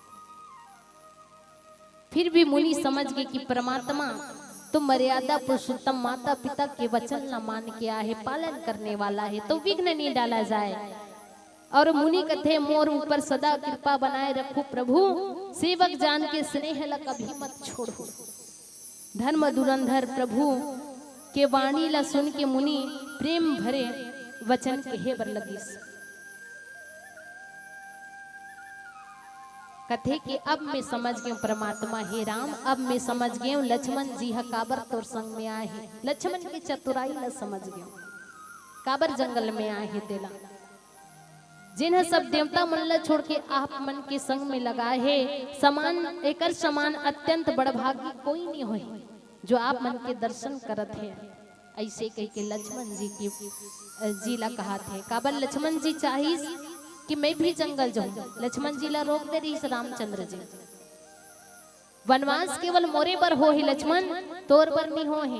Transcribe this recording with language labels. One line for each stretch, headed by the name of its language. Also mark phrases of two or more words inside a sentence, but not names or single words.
Chhattisgarhi: फिर भी मुनि समझ गए कि परमात्मा तो मर्यादा पुरुषोत्तम माता पिता के वचन न मान के आहे, पालन करने वाला है तो विघ्न नहीं डाला जाए। और मुनि कथे मोर ऊपर सदा कृपा बनाए रखो प्रभु, सेवक जान के स्नेह ला कभी मत छोड़ो। धर्म धुरंधर प्रभु के वाणी ला सुन के मुनि प्रेम भरे वचन कहे बर लगिस। कथे कि अब मैं समझ गए परमात्मा हे राम, अब मैं समझ गए लक्ष्मण जी हा काबर तोर संग में आए हैं। लक्ष्मण की चतुराई ला समझ गए, काबर जंगल में आए हैं तेला। जिन्हें सब देवता मन ला छोड़ के आप मन के संग में लगाए है, समान एकर समान अत्यंत बड़भागी कोई नहीं होए जो आप मन के दर्शन करत है। ऐसे कह के लक्ष्मण जी की जी ला कहा थे। काबर लक्ष्मण जी चाहिए कि मैं भी जंगल जाऊं, लक्ष्मण जी ला रोक दे रही रामचंद्र जी। वनवास केवल मोरे पर हो ही लक्ष्मण, तोर पर नहीं हो ही।